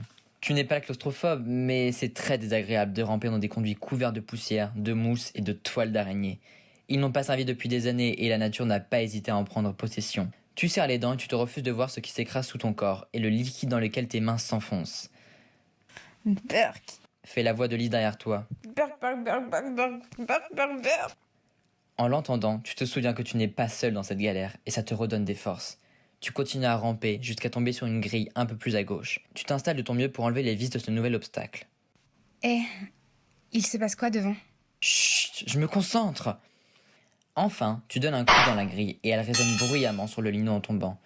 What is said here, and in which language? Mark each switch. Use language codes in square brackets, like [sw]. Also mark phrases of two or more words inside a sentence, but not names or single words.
[fr] Tu n'es pas claustrophobe, mais c'est très désagréable de ramper dans des conduits couverts de poussière, de mousse et de toiles d'araignée. Ils n'ont pas servi depuis des années et la nature n'a pas hésité à en prendre possession. Tu serres les dents et tu te refuses de voir ce qui s'écrase sous ton corps et le liquide dans lequel tes mains s'enfoncent. Burk. Fait la voix de Lise derrière toi. Burk, burk, burk, burk, burk, burk, burk, burk. En l'entendant, tu te souviens que tu n'es pas seul dans cette galère et ça te redonne des forces. Tu continues à ramper jusqu'à tomber sur une grille un peu plus à gauche. Tu t'installes de ton mieux pour enlever les vis de ce nouvel obstacle. Il se passe quoi devant? Chut, je me concentre. Enfin, tu donnes un coup dans la grille et elle résonne bruyamment sur le lino en tombant.